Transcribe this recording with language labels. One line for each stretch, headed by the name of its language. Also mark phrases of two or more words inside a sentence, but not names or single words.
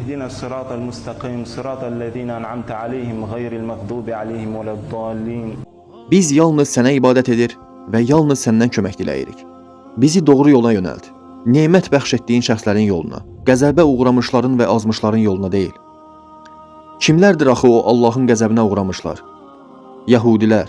Arabic: اهدنا الصراط المستقيم صراط الذين أنعمت عليهم غير المغضوب عليهم ولا الضالين.
Azerbaijani: Biz yalnız sənə ibadət edir və yalnız səndən kömək diləyirik. Bizi doğru yola yönəlt. Nemət bəxş etdiyin şəxslərin yoluna, qəzəbə uğramışların və azmışların yoluna deyil. Kimlərdir axı o Allahın qəzəbinə uğramışlar? Yahudilər.